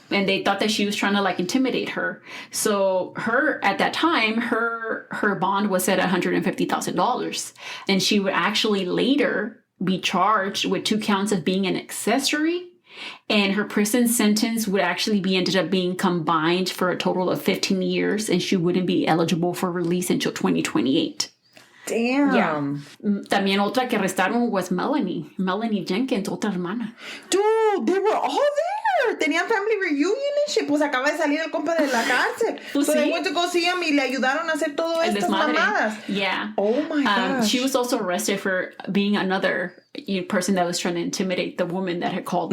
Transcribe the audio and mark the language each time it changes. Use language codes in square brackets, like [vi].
[en] And they thought that she was trying to intimidate her. So at that time, her bond was set at $150,000. And she would actually later be charged with 2 counts of being an accessory. And her prison sentence would actually ended up being combined for a total of 15 years. And she wouldn't be eligible for release until 2028. Damn. Yeah. [es] También otra que arrestaron was Melanie Jenkins, otra hermana. [en] Dude, they were all there. [es] Tenían [en] family reunion and shit. [es] Pues acaba de salir el compa de la cárcel. [en] So they went to go see him [es] y le ayudaron a hacer todo estas mamadas. [en] Yeah. Oh my gosh. She was also arrested for being another person that was trying to intimidate the woman that had called.